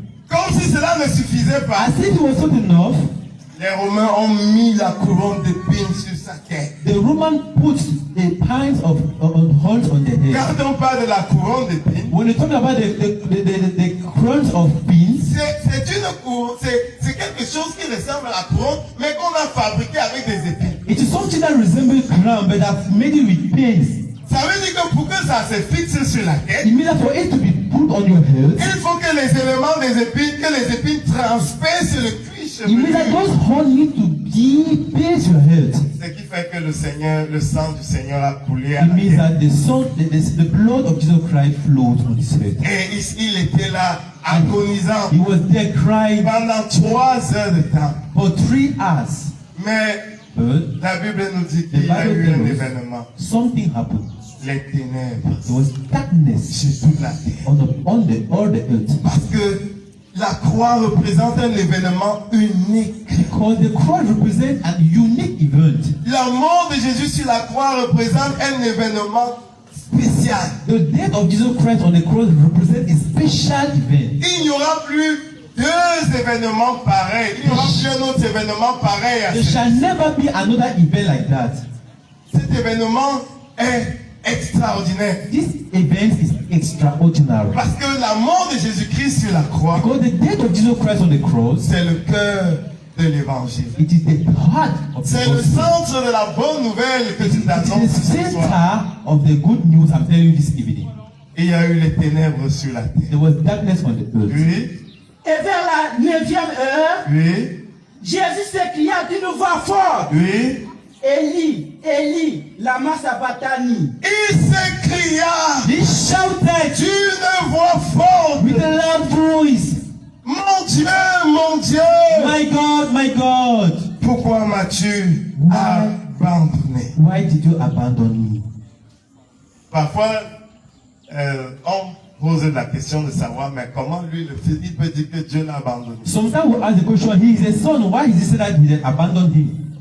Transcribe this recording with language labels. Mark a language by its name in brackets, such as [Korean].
[French] Comme si cela ne suffisait pas, [English] As if it was not enough, [French] les Romains ont mis la couronne d'épines sur sa tête. [English] the Roman put a pint of horns on the head. [French] Quand on parle de la couronne d'épines, [English] When you talk about the crowns of pins, [French] c'est une couronne, c'est quelque chose qui ressemble à la couronne, mais qu'on a fabriqué avec des épines. [English] it is something that resembles crown, but I've made it with pins. [French] Ça veut dire que pour que ça se fixe sur la tête, [English] It means that for it to be put on your head, [French] il faut que les éléments des épines, que les épines transpercent le cuir [English] it means that [French] chevelu. [English] those horns need to be pierce your head. [French] Ce qui fait que le sang du Seigneur a coulé à [English] It [French] la [English] means [French] tête. [English] that the blood of Jesus Christ flowed on his head. [French] Et il était là, agonisant, [English] He was there crying [French] pendant 3 heures de temps. [English] for 3 hours. [French] Mais [English] But [French] la Bible nous dit qu'il y a eu un événement. [English] something happened. [French] Les ténèbres [English] There was darkness [French] sur toute la terre. [English] on all the earth. [French] Parce que la croix représente un événement unique. [English] Because the cross represents an unique event. [French] La mort de Jésus sur la croix représente un événement spécial. [English] The death of Jesus Christ on the cross represents a special event. [French] Il n'y aura plus 2 événements pareils. Il n'y aura plus un autre événement pareil à [English] There [French] celui-ci. [English] shall never be another event like that. [French] Cet événement est extraordinaire. [English] This event is extraordinary. [French] Parce que la mort de Jésus-Christ sur la croix, [English] Because the death of Jesus Christ on the cross, [French] c'est le cœur de l'évangile. [English] it is the heart of the [French] C'est le [English] gospel. [French] centre de la bonne nouvelle que [English] It [French] tu [English] is [French] t'annonces [English] the [French] ce soir. [English] center of the good news I'm telling you this evening. [French] Il y a eu les ténèbres sur la terre. [English] There was darkness on the earth. [French] Oui, Et vers la 9e heure, oui, Jésus s'écria d'une voix forte, oui. [Aramaic] Élie, Élie, lama sabachthani. [French] Il s'écria [English] He shouted [French] d'une voix forte, [English] with a loud voice, [French] mon Dieu, [English] my God, [French] pourquoi m'as-tu abandonné? [English] why did you abandon me? [French] Parfois, on pose la question de savoir, mais comment lui, le fils, il peut dire que Dieu l'a abandonné? [English] Sometimes we ask the question, he is a son, why is it that he had abandoned him?